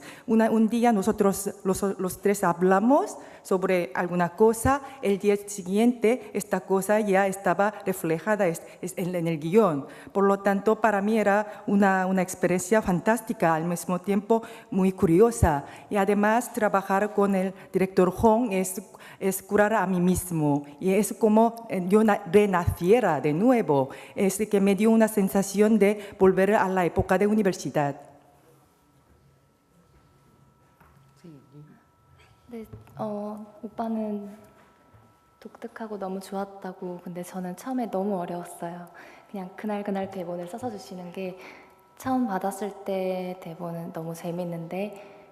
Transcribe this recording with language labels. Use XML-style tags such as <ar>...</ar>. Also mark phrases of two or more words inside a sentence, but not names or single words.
<es>Un día nosotros los tres hablamos sobre alguna cosa, el día siguiente esta cosa ya estaba reflejada en el guión, por lo tanto para mí era una experiencia fantástica, al mismo tiempo muy curiosa. Y además trabajar con el director Hong es curar a mí mismo y es como yo renaciera de nuevo. Es que me dio una sensación de volver a la época de universidad.</es> <ko>네, 오빠는 독특하고 너무 좋았다고. 근데 저는 처음에 너무 어려웠어요. 그냥 그날 대본을 써서 주시는 게 처음 받았을 때 대본은 너무 재밌는데</ko>